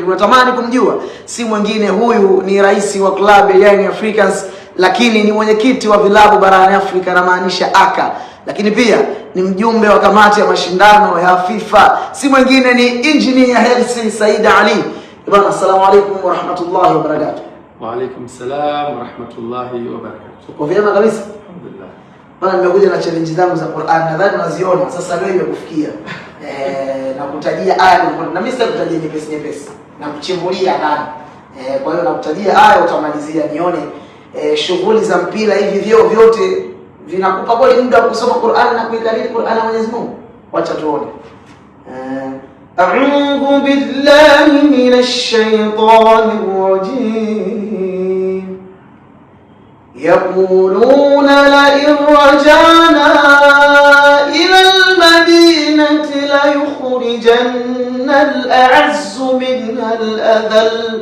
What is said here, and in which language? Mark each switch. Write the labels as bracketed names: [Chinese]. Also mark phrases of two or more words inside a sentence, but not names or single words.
[Swahili] Unatamani kumjua? Si mwingine, huyu ni rais wa club ya Young Africans, lakini ni mwenyekiti wa vilabu barani Afrika, na maanisha aka, lakini pia ni mjumbe wa kamati ya mashindano ya FIFA. Si mwingine ni Engineer Hersi Said Ali. Bwana, [Arabic] السلام عليكم ورحمة الله وبركاته. وعليكم السلام ورحمة الله وبركاته. [Swahili] Uko vyema kabisa? Alhamdulillah. Bwana, nimekuja na challenge zangu za Qur'an. Nadhani unaziona. Sasa leo imekufikia. Na kutajia aya, na mimi sitakutajia nyepesi. Na kuchimbulia ndani. Kwa hiyo nakutajia aya, utamalizia nione shughuli za mpira hivi vyote vinakupa kweli muda wa kusoma Qur'an na kuikariri Qur'an ya Mwenyezi Mungu. Wacha tuone. [Arabic] أعوذ بالله من الشيطان الرجيم. يقولون لئن رجعنا إلى المدينة ليخرجن الأعز منها الأذل.